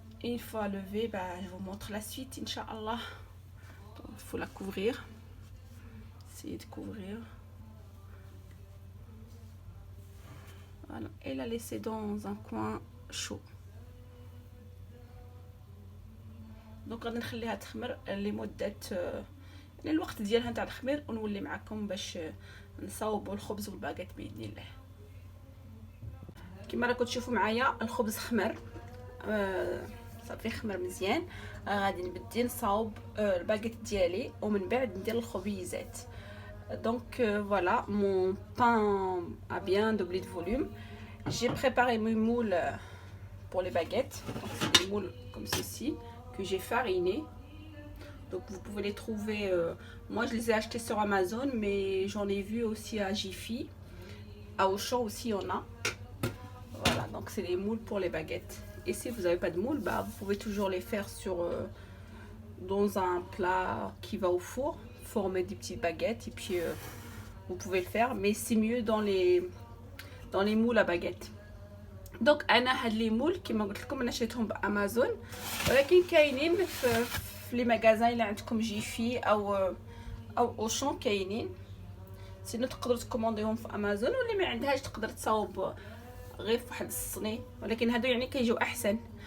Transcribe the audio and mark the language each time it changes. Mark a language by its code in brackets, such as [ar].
[fr] Et une fois levé, je vous montre la suite, Inch'Allah. Il faut la couvrir. Essayez de couvrir. Voilà. Et la laisser dans un coin chaud. [ar] دونك غادي نخليها تخمر لمده الوقت ديالها نتاع الخمير، ونولي معكم باش نصاوبوا الخبز والباغيت باذن الله. كما راكم تشوفوا معايا الخبز خمر، صافي خمر مزيان. غادي نبدي نصاوب الباغيت ديالي ومن بعد ندير الخبيزات. [fr] Donc voilà, mon pain a bien doublé de volume. J'ai préparé mes moules pour les baguettes. Donc c'est des moules comme ceci que j'ai fariné. Donc vous pouvez les trouver, moi je les ai achetés sur Amazon, mais j'en ai vu aussi à Jiffy, à Auchan aussi on a. Voilà, donc c'est les moules pour les baguettes. Et si vous n'avez pas de moules, vous pouvez toujours les faire dans un plat qui va au four, former des petites baguettes et puis vous pouvez le faire, mais c'est mieux dans les moules à baguettes. [ar] دونك انا هاد لي مول كما قلت لكم انا شريتهم بامازون، ولكن كاينين في لي ماغازان اللي عندكم جيفي او اوشون كاينين، سينو تقدروا تكومونديهم في امازون، واللي ما عندهاش تقدر تصاوب غير في واحد الصني، ولكن هادو يعني كيجيو احسن.